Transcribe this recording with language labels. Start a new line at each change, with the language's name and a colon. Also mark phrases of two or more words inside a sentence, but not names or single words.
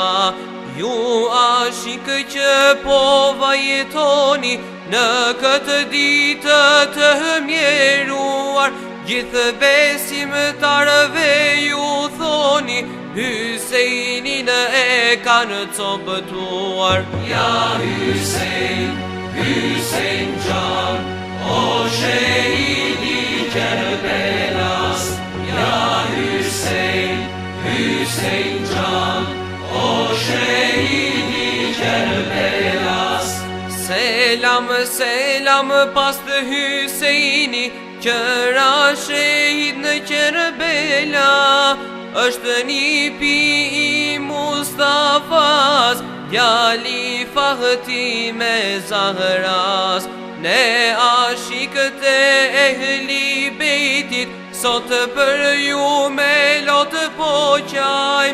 Albanian: Ju ashikë që po vajtoni, në këtë ditë të mjeruar, gjithë besimtarëve ju thoni, Husseinin e kanë copëtuar.
Turkish: Ja Hussein, Hussein Can, o şehidi Kerbelas. Ya Hüseyin, Hüseyin Can, o şehidi Kerbelas.
Albanian: Selam selam pas të Hysejni, qëra shehid në Kerbela. Është një pi i Mustafas, djali Fahti me Zahras. Ne ashikët e ehli bejtit, sot për ju me lotë po qajm.